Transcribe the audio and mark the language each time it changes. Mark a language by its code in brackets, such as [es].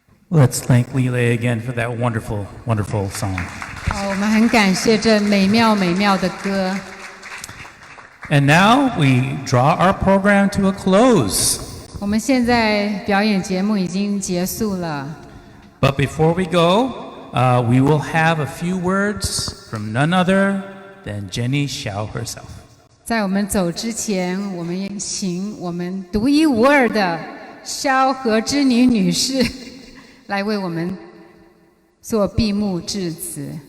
[en] Let's thank Lile again for that wonderful, wonderful song. [zh] 好，我们很感谢这美妙美妙的歌。 [en] And now we draw our program to a close. [zh] 我们现在表演节目已经结束了。 [en] But before we go, we will have a few words from none other than Jenny Hsiao herself. [zh] 在我们走之前，我们也请我们独一无二的萧何之霓女士来为我们做闭幕致辞。